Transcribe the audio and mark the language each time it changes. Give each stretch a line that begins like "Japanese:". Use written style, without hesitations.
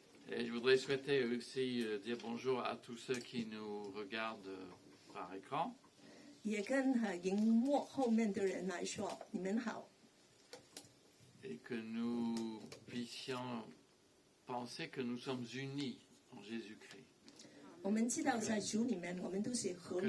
French: Et je voudrais souhaiter aussi dire bonjour à tous ceux qui nous regardent par écran.
Chinese: 也跟荧幕后面的人来说，你们好。
French: Et que nous puissions penser que nous sommes unis en Jésus-Christ.
Chinese: 我们知道在主里面，我们都是合